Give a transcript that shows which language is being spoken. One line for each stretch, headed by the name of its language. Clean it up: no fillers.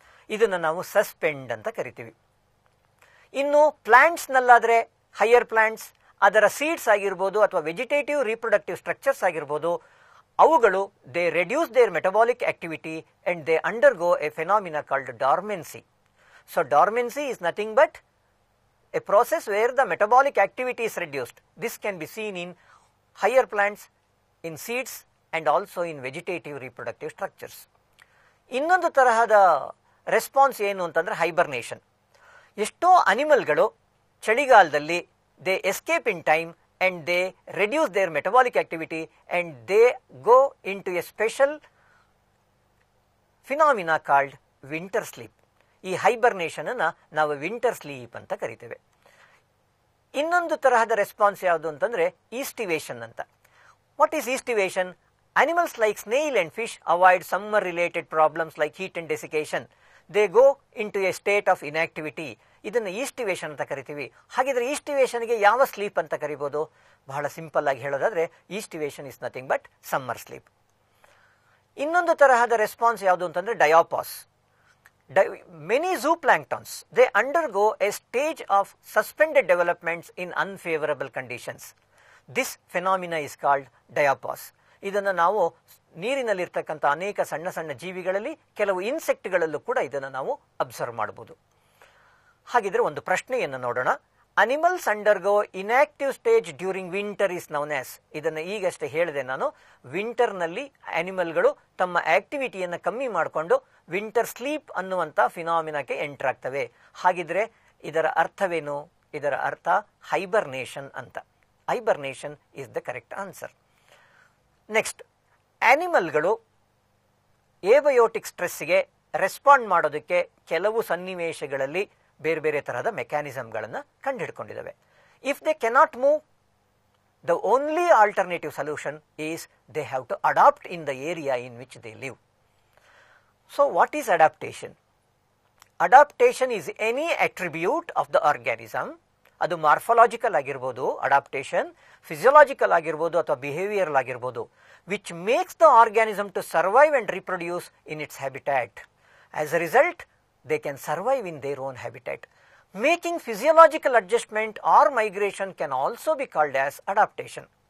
Kannada: ಇದನ್ನು ನಾವು ಸಸ್ಪೆಂಡ್ ಅಂತ ಕರಿತೀವಿ. ಇನ್ನು ಪ್ಲಾಂಟ್ಸ್ ನಲ್ಲಾದ್ರೆ ಹೈಯರ್ ಪ್ಲಾಂಟ್ಸ್, ಅದರ ಸೀಡ್ಸ್ ಆಗಿರ್ಬೋದು ಅಥವಾ ವೆಜಿಟೇಟಿವ್ ರೀಪ್ರೊಡಕ್ಟಿವ್ ಸ್ಟ್ರಕ್ಚರ್ಸ್ ಆಗಿರ್ಬೋದು, ಅವುಗಳು
English: They reduce their metabolic activity and they undergo a phenomena called dormancy. So dormancy is nothing but a process where the metabolic activity is reduced. This can be seen in higher plants, in seeds and also in vegetative reproductive structures.
Kannada: ಇನ್ನೊಂದು ತರಹದ response ಏನು ಅಂತಂದ್ರೆ hibernation. ಎಷ್ಟೋ ಅನಿಮಲ್ಗಳು ಚಳಿಗಾಲದಲ್ಲಿ
English: They escape in time and they reduce their metabolic activity and they go into a special phenomena called winter sleep.
Kannada: ಈ hibernation ಅನ್ನ ನಾವು winter sleep ಅಂತ ಕರಿತೇವೆ. ಇನ್ನೊಂದು ತರಹದ ರೆಸ್ಪಾನ್ಸ್ ಯಾವುದು ಅಂತಂದ್ರೆ ಈಸ್ಟಿವೇಷನ್ ಅಂತ.
English: What is aestivation? Animals like snail and fish avoid summer related problems like heat and desiccation. They go in to a state of inactivity.
Kannada: ಇದನ್ನು ಈಸ್ಟಿವೇಷನ್ ಅಂತ ಕರಿತೀವಿ. ಹಾಗಿದ್ರೆ ಈಸ್ಟಿವೇಷನ್ಗೆ ಯಾವ ಸ್ಲೀಪ್ ಅಂತ ಕರಿಬೋದು? ಬಹಳ ಸಿಂಪಲ್ ಆಗಿ ಹೇಳೋದಾದ್ರೆ
English: Aestivation is nothing but summer sleep.
Kannada: ಇನ್ನೊಂದು ತರಹದ ರೆಸ್ಪಾನ್ಸ್ ಯಾವುದು ಅಂತಂದ್ರೆ diapause.
English: Many zooplanktons, they undergo a stage of suspended developments in unfavorable conditions. This phenomena is called diapause.
Kannada: ಇದನ್ನು ನಾವು ನೀರಿನಲ್ಲಿರ್ತಕ್ಕಂಥ ಅನೇಕ ಸಣ್ಣ ಸಣ್ಣ ಜೀವಿಗಳಲ್ಲಿ, ಕೆಲವು ಇನ್ಸೆಕ್ಟ್ಗಳಲ್ಲೂ ಕೂಡ ಇದನ್ನು ನಾವು ಅಬ್ಸರ್ವ್ ಮಾಡಬಹುದು. ಹಾಗಿದ್ರೆ ಒಂದು ಪ್ರಶ್ನೆಯನ್ನು ನೋಡೋಣ.
English: Animals undergo inactive stage during winter is known as.
Kannada: ಇದನ್ನು ಈಗಷ್ಟೇ ಹೇಳಿದೆ ನಾನು. ವಿಂಟರ್ನಲ್ಲಿ ಅನಿಮಲ್ಗಳು ತಮ್ಮ ಆಕ್ಟಿವಿಟಿಯನ್ನು ಕಮ್ಮಿ ಮಾಡಿಕೊಂಡು ವಿಂಟರ್ ಸ್ಲೀಪ್ ಅನ್ನುವಂಥ ಫಿನಾಮಿನಾಕ್ಕೆ ಎಂಟರ್ ಆಗ್ತವೆ. ಹಾಗಿದ್ರೆ ಇದರ ಅರ್ಥವೇನು? ಇದರ ಅರ್ಥ ಹೈಬರ್ನೇಷನ್ ಅಂತ.
English: Hibernation is the correct answer.
Kannada: Next, ಆನಿಮಲ್ಗಳು abiotic ಸ್ಟ್ರೆಸ್ಗೆ respond ಮಾಡೋದಕ್ಕೆ ಕೆಲವು ಸನ್ನಿವೇಶಗಳಲ್ಲಿ ಬೇರೆ ಬೇರೆ ತರಹದ ಮೆಕ್ಯಾನಿಸಮ್ಗಳನ್ನು ಕಂಡುಹಿಡ್ಕೊಂಡಿದ್ದಾವೆ.
English: If they cannot move, the only alternative solution is they have to adapt in the area in which they live. So what is adaptation? Adaptation is any attribute of the organism.
Kannada: ಅದು morphological ಆಗಿರ್ಬೋದು adaptation, physiological ಆಗಿರ್ಬೋದು ಅಥವಾ behavioural ಆಗಿರ್ಬೋದು,
English: Which makes the organism to survive and reproduce in its habitat. As a result they can survive in their own habitat. Making physiological adjustment or migration can also be called as adaptation.